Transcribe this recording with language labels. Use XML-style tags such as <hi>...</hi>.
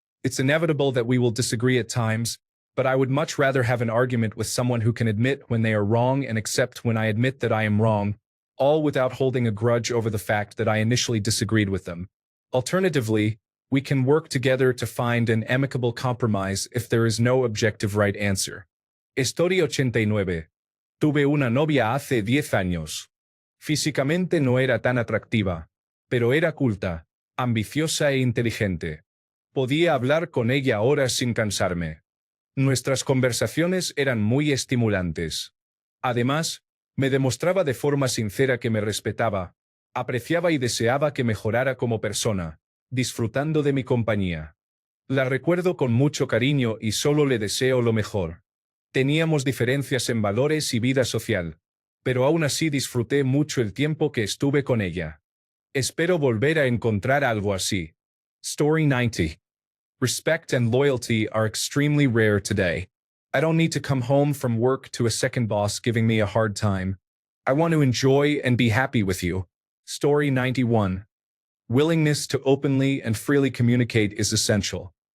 <en>It's inevitable that we will disagree at times, but I would much rather have an argument with someone who can admit when they are wrong and accept when I admit that I am wrong, all without holding a grudge over the fact that I initially disagreed with them. Alternatively, we can work together to find an amicable compromise if there is no objective right answer.</en> <es>Historia 89. Tuve una novia hace 10 años. Físicamente no era tan atractiva, pero era culta, ambiciosa e inteligente. Podía hablar con ella horas sin cansarme. Nuestras conversaciones eran muy estimulantes. Además, me demostraba de forma sincera que me respetaba, apreciaba y deseaba que mejorara como persona, disfrutando de mi compañía. La recuerdo con mucho cariño y solo le deseo lo mejor. Teníamos diferencias en valores y vida social, pero aún así disfruté mucho el tiempo que estuve con ella. Espero volver a encontrar algo así.</es> <en>Story 90. Respect and loyalty are extremely rare today. I don't need to come home from work to a second boss giving me a hard time. I want to enjoy and be happy with you. Story 91. Willingness to openly and freely communicate is essential.</en>